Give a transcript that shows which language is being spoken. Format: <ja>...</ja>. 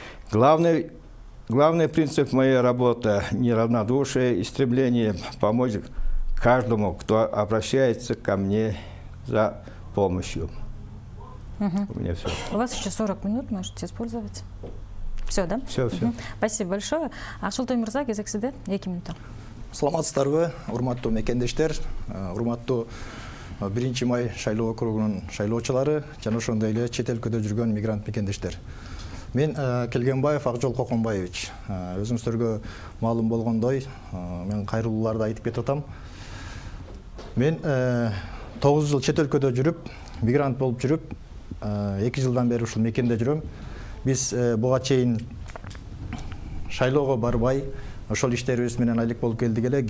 <ru>Главный принцип моей работы – неравнодушие и стремление помочь каждому, кто обращается ко мне за помощью. У меня все. У вас еще 40 минут, можете использовать. Все, да? Все. Спасибо большое.</ru> <ky>Акчолтой мырза, кезек сизде 2 минута. Саламатсыздарбы, урматтуу мекендештер, урматтуу 1 май шайлоо округунун шайлоочулары жана ошондой эле чет өлкөдө жүргөн мигрант мекендештер. Мен Келгенбаев Акжол Коконбаевич. Өзүңүздөргө маалым болгондой, мен кайрылууларды айтып кетип атам. Мен 9 жыл чет өлкөдө жүрүп, мигрант болуп жүрүп, 2 жылдан бери ушул мекенде жүрөм. Биз буга чейин шайлоого барбай, ошол иштерибиз менен айлык болуп келдик эле.</ky>